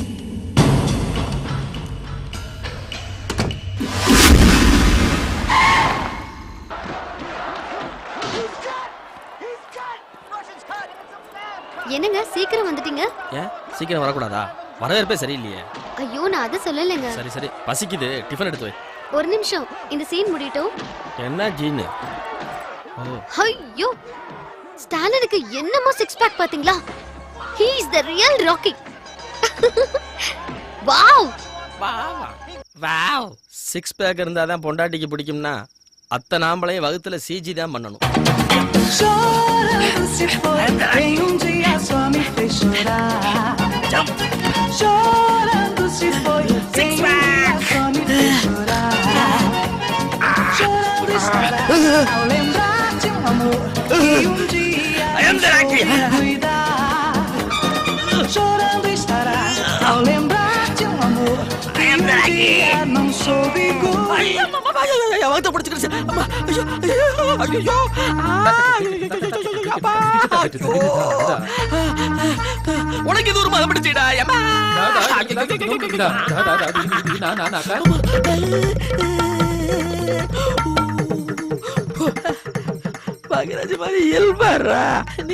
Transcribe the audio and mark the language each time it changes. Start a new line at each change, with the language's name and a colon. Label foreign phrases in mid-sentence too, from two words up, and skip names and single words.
Tamil: என்னங்க சீக்கிரம் வந்துட்டீங்க? ஏன் சீக்கிரம் வரக்கூடாதா? வரவேற்பே சரியில்லையே. ஐயோ, நான் அதை சொல்லலைங்க. சரி சரி, பசிக்குது, டிஃபன் எடுத்து வை. ஒரு நிமிஷம், இந்த சீன் முடியட்டும். என்ன ஜீனு? ஐயோ, ஸ்டாலினுக்கு என்னமோ
English: six pack
Tamil: பாத்தீங்களா?
English: He is the real Rocky. வாவ்
Tamil: வாவ். 6 பேக் இருந்தா தான் பொண்டாட்டிக்கு பிடிக்கும்னா அத்தை நாம்பளையும் வகுத்துல சிஜி தான் பண்ணணும்.
Portuguese: Chorando se foi, em dia só me fez chorar. Chorando se foi, em dia só me fez chorar. Chorando estará ao lembrar de amor que dia soube cuidar. Chorando estará ao lembrar de amor que dia não soube cuidar.
Tamil: வகுத்த பிடிச்சிக்கிடுச்சு. உனக்கு இது ஒரு மதம் பிடிச்சிடா. பாக்யராஜ் மாதிரி இயல்பாரா நீ.